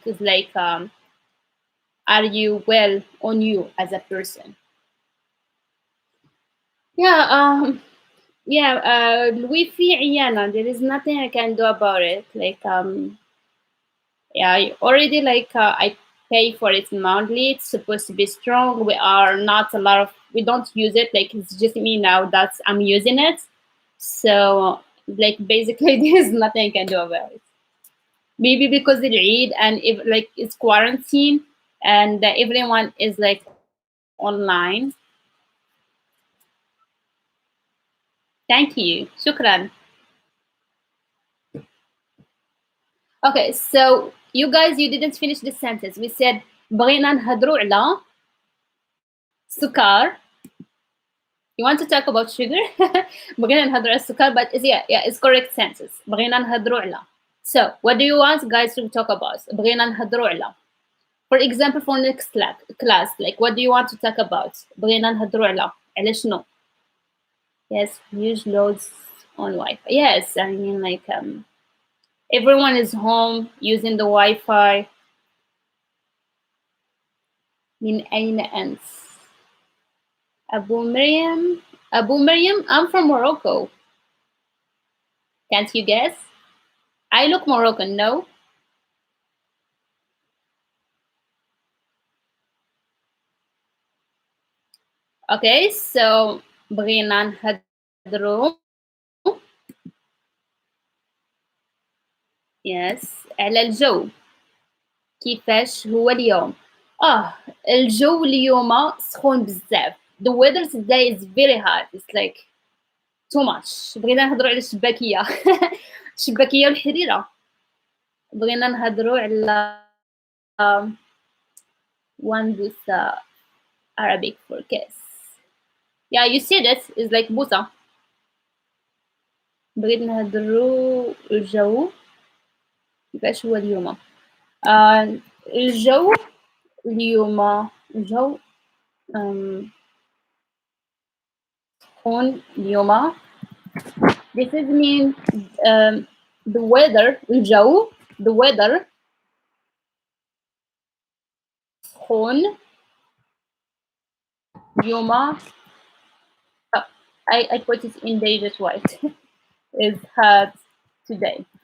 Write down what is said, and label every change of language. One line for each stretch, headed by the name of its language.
English: It's like are you well on you as a person?
Arabic: Yeah, الويفي عيانة.
English: There is nothing I can do about it. Like yeah, I already like pay for it monthly. It's supposed to be strong. We are not a lot of, we don't use it. Like it's just me now that I'm using it. So like basically there's nothing I can do about it. Maybe because it's Eid and if like it's quarantine and everyone is like online. Thank you. Shukran. Okay, so you guys, you didn't finish the sentence. We said
Arabic: بغينا نهضروا على سكر.
English: You want to talk about sugar?
Arabic: بغينا نهضروا على السكر,
English: but it's correct sentence.
Arabic: بغينا نهضروا على.
English: So, what do you want guys to talk about?
Arabic: بغينا نهضروا على.
English: For example, for next class, like what do you want to talk about?
Arabic: بغينا نهضروا على شنو?
English: Yes, huge loads on Wi-Fi. Yes, I mean like everyone is home using the Wi-Fi.
Arabic: من أين أنت? Abu Miriam?
English: Abu Miriam, I'm from Morocco. Can't you guess? I look Moroccan, no? Okay, so
Arabic: بغينا نهضروا. Yes, على الجو. كيفاش هو اليوم؟ الجو اليوم سخون بزاف.
English: The weather today is very hot. It's like too much.
Arabic: بغينا نهضروا على الشباكية. الشباكية والحريرة. بغينا نهضروا على
English: one with Arabic for kiss. Yeah, you said it. It's like بوسة.
Arabic: بغيت نهضروا الجو كيفاش هو اليوم. الجو اليوم الجو سخون اليوم.
English: This is mean the weather
Arabic: الجو
English: the weather
Arabic: سخون اليوم.
English: I put it in David White. Is hot today.